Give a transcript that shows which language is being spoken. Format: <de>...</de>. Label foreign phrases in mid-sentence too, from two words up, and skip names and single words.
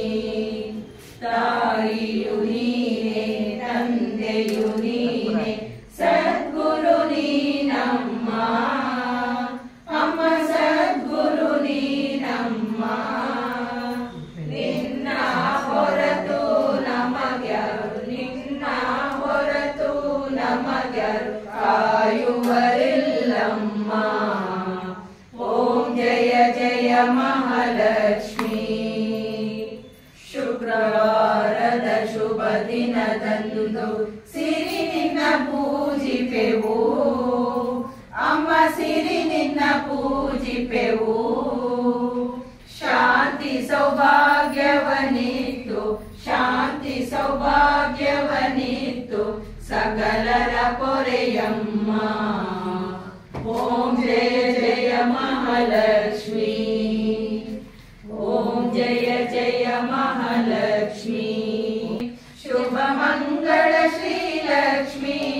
<kn>ತಾಯಿಯು ನೀನೇ ತಂದೆಯು ನೀನೇ ಸದ್ಗುರು ನೀನಮ್ಮ ಅಮ್ಮ ಸದ್ಗುರು ನೀನಮ್ಮ ನಿನ್ನ ಹೊರತು ನಮಗ್ಯಾರು ಕಾಯುವರಿಲ್ಲಮ್ಮ ಓಂ ಜಯ ಜಯ ಮಹಾಲಕ್ಷ್ಮಿ ಶುಕ್ರವಾರದ ಶುಭ ದಿನದಂದು ಸಿರಿ ನಿನ್ನ ಪೂಜಿಪೆವು ಅಮ್ಮ ಸಿರಿ ನಿನ್ನ ಪೂಜಿಪೆವು ಶಾಂತಿ ಸೌಭಾಗ್ಯವನಿತ್ತು ಸಕಲರ ಪೊರೆಯಮ್ಮ ಓಂ</kn> <sa>महालक्ष्मी ओम जय जय महालक्ष्मी शुभ मंगल श्री लक्ष्मी</sa>